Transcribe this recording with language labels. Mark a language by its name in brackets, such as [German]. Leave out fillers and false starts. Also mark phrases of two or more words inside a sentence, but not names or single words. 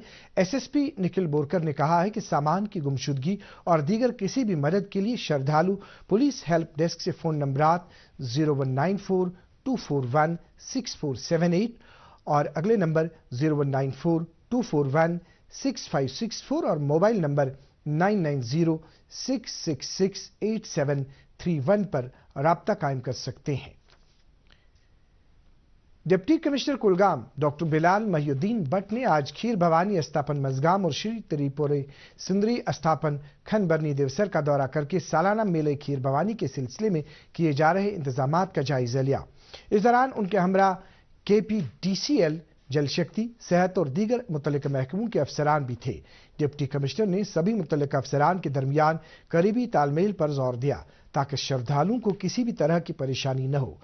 [Urdu] SSP نکھل بورکر نے کہا ہے کہ سامان کی گمشدگی اور دیگر کسی بھی مدد کے لیے شردھالو پولیس ہیلپ ڈیسک سے فون نمبرات 0194-241-6478 اور اگلے نمبر 0194-241-6564 اور موبائل نمبر 9906668731 پر رابطہ قائم کر سکتے ہیں۔ ڈپٹی کمشنر کلگام ڈاکٹر بلال محی الدین بٹ نے آج کھیر بھوانی استاپن مزگام اور شری تریپورے سندری استاپن کھن برنی دیوسر کا دورہ کر کے سالانہ میلے کھیر بھوانی کے سلسلے میں کیے جا رہے انتظامات کا جائزہ لیا۔ اس دوران ان کے ہمراہ KPDCL جل شکتی، صحت اور دیگر متعلقہ محکموں کے افسران بھی تھے۔ ڈپٹی کمشنر نے سبھی متعلقہ افسران کے درمیان قریبی تال میل پر زور دیا تاکہ شردھالوں کو کسی بھی طرح کی پریشانی نہ ہو۔